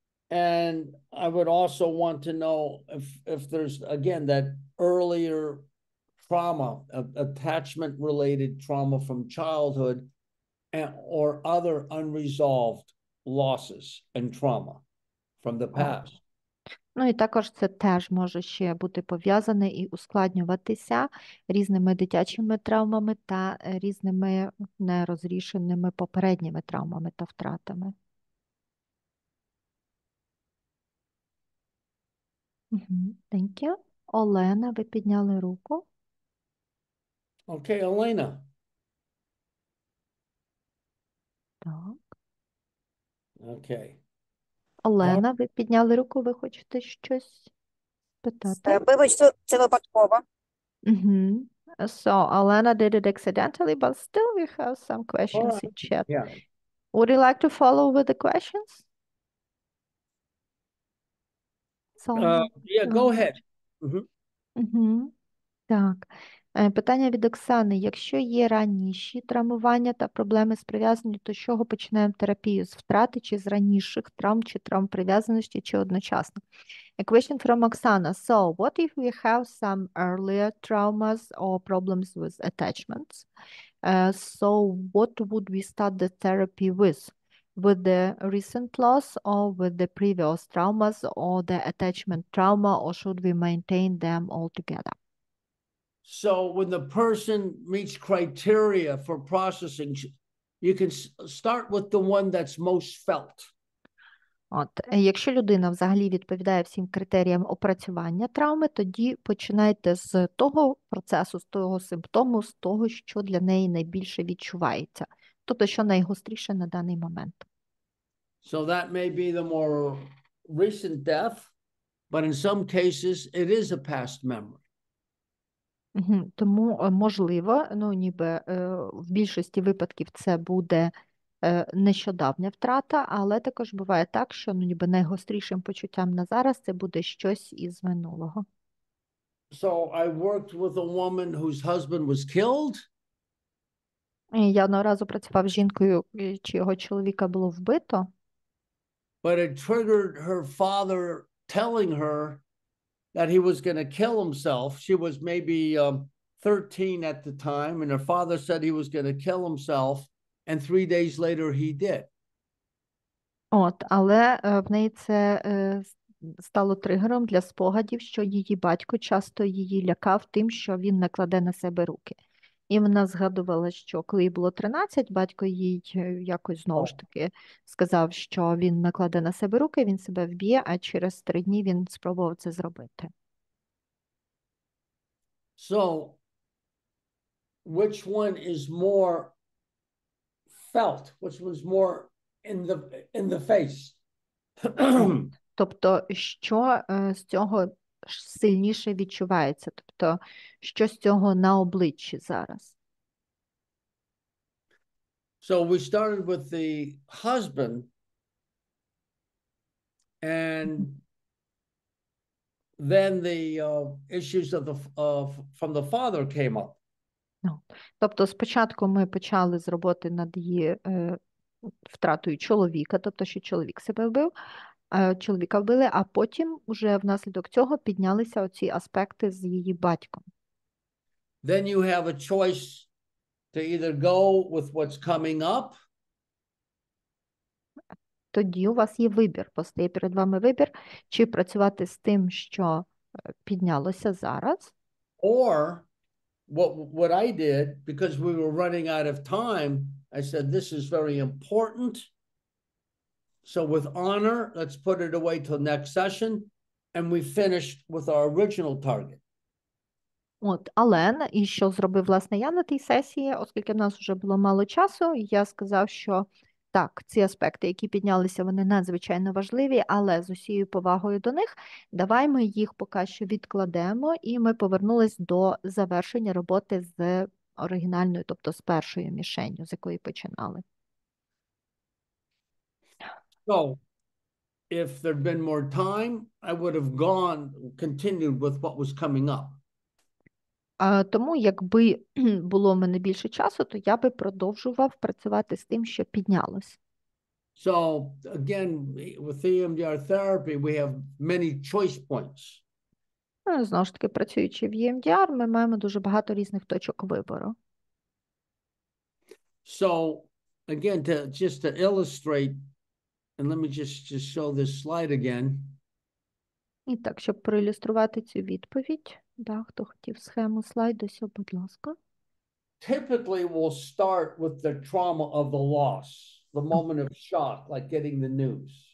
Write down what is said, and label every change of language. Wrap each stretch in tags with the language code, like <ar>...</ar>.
<en>And I would also want to know if there's, again, that earlier trauma, attachment-related trauma from childhood, or other unresolved losses and trauma from the past.</en> <uk>Ну і також це теж може ще бути пов'язане і ускладнюватися різними дитячими травмами та різними нерозрішеними попередніми травмами та втратами.</uk> <en>Thank you.</en> <uk>Олена, ви підняли руку.</uk> <en>Okay, Elena.</en> <uk>Так.</uk> <en>Okay.</en> <uk>Олена, ви підняли руку, ви хочете щось питати? Вибач, це випадково. Mm-hmm.</uk> <en>So Alana did it accidentally, but still we have some questions in chat. Yeah. Would you like to follow with the questions? Solomon? Yeah, go ahead. Mhm.</en> <uk>Угу. Так. Питання від Оксани. Якщо є раніші травмування та проблеми з прив'язаністю, то з чого починаємо терапію? З втрати чи з раніших травм, чи травм прив'язаності, чи одночасно?</uk> <en>A question from Oksana. So, what if we have some earlier traumas or problems with attachments? So, what would we start the therapy with? With the recent loss or with the previous traumas or the attachment trauma, or should we maintain them all together? So when the person meets criteria for processing, you can start with the one that's most felt.</en> <uk>От, якщо людина взагалі відповідає всім критеріям опрацювання травми, тоді починайте з того процесу, з того симптому, з того, що для неї найбільше відчувається, тобто, що найгостріше на даний момент.</uk> <en>So that may be the more recent death, but in some cases it is a past memory.</en> <uk>Тому, можливо, ніби в більшості випадків це буде нещодавня втрата, але також буває так, що ніби найгострішим почуттям на зараз це буде щось із минулого.</uk> <en>So I worked with a woman whose husband was killed.</en> <uk>І я одного разу працював з жінкою, чиєго чоловіка було вбито,</uk> <en>But it triggered her father telling her that he was going to kill himself. She was maybe 13 at the time, and her father said he was going to kill himself, and 3 days later he did.</en> <uk>але в неї це стало тригером для спогадів, що її батько часто її лякав тим, що він накладе на себе руки. І вона згадувала, що коли їй було 13, батько їй якось знову ж таки сказав, що він накладе на себе руки, він себе вб'є, а через 3 дні він спробував це зробити.</uk> <en>So, which one is more felt? Which one's more in the face?</en> <uk>Тобто, що з цього сильніше відчувається? Тобто, що з цього на обличчі зараз?</uk> <en>So we started with the husband, and then the issues from the father came up.</en> <uk>Тобто, спочатку ми почали з роботи над її втратою чоловіка, тобто, що чоловік себе вбив, чоловіка вбили, а потім уже внаслідок цього піднялися оці аспекти з її батьком.</uk> <en>Then you have a choice to either go with what's coming up.</en> <uk>Тоді у вас є вибір, постає перед вами вибір, чи працювати з тим, що піднялося зараз,</uk> <en>Or what I did, because we were running out of time, I said, this is very important. So with honor, let's put it away till next session. And we finished with our original target.</en> <uk>Але, і що зробив, власне, я на тій сесії, оскільки в нас вже було мало часу, я сказав, що так, ці аспекти, які піднялися, вони надзвичайно важливі, але з усією повагою до них, давай ми їх поки що відкладемо, і ми повернулись до завершення роботи з оригінальною, тобто з першою мішенью, з якої починали.</uk> <en>So if there'd been more time, I would have continued with what was coming up.</en> <uk>Тому, якби було в мене більше часу, то я би продовжував працювати з тим, що піднялось.</uk> <en>So again, with EMDR therapy, we have many choice points.</en> <uk>Знову ж таки, працюючи в EMDR, ми маємо дуже багато різних точок вибору.</uk> <en>So again, just to illustrate, and let me just show this slide again.</en> <uk>І так, щоб проілюструвати цю відповідь, хто хотів схему слайду, будь ласка.</uk> <en>Typically, we'll start with the trauma of the loss, the moment of shock, like getting the news.</en>